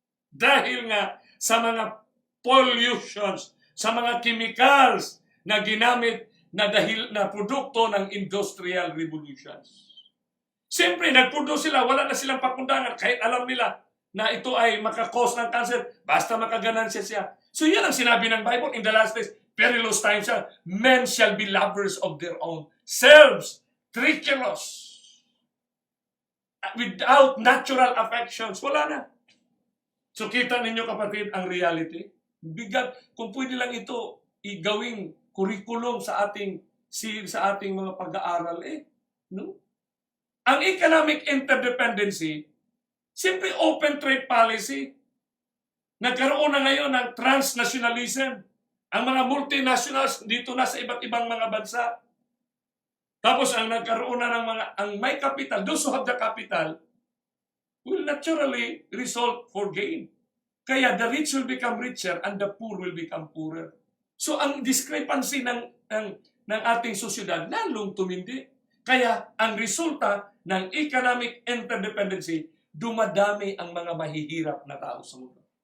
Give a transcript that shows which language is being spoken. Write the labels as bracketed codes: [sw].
[tl] Dahil nga sa mga pollutions, sa mga chemicals na ginamit na produkto ng industrial revolutions. Siyempre, nag-produce sila, wala na silang pakundangan kahit alam nila na ito ay makakos ng cancer, basta makaganansya siya. So yan ang sinabi ng Bible [en] in the last days, perilous times, men shall be lovers of their own selves, treacherous, without natural affections. [tl] Wala na. So kita ninyo, kapatid, ang reality. Bigat, kung pwede lang ito igawing curriculum sa ating mga pag-aaral, no? Ang economic interdependency, [en] simple open trade policy. [tl] Nagkaroon na ngayon ng transnationalism. Ang mga multinationals dito na sa iba't ibang mga bansa. Tapos ang nagkaroon na ng ang may capital, [en] those who have the capital, will naturally result for gain. Kaya the rich will become richer and the poor will become poorer. [tl] So ang discrepancy ng ating sosyedad lalong tumindi. Kaya ang resulta ng economic interdependency, dumadami ang mga mahihirap na tao sa mundo.